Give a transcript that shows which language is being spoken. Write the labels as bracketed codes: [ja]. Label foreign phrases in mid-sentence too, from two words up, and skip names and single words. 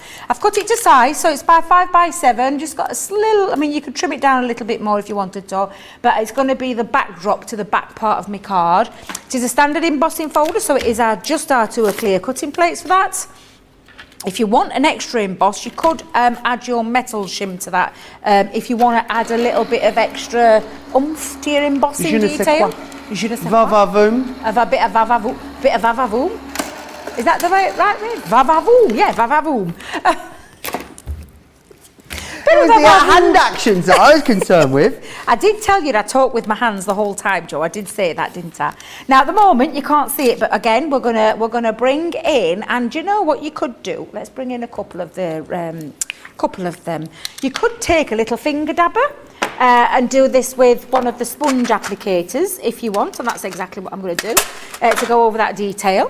[en] I've cut it to size, so it's by 5 by 7. Just got a little, I mean, you could trim it down a little bit more if you wanted to, but it's going to be the backdrop to the back part of my card. It is a standard embossing folder, so it is just our 2 clear cutting plates for that. If you want an extra emboss, you could add your metal shim to that. If you want to add a little bit of extra oomph to your embossing detail. [fr] Je ne sais quoi. [en] Va-va-voom. A bit of va-va-voom. Is that the right way? Va-va-voom, yeah, va-va-voom. It was the hand actions that I was concerned with. I did tell you that I talk with my hands the whole time, Joe. I did say that, didn't I? Now at the moment you can't see it, but again we're gonna bring in, and you know what you could do? Let's bring in a couple of them. You could take a little finger dabber and do this with one of the sponge applicators if you want, and that's exactly what I'm going to do to go over that detail.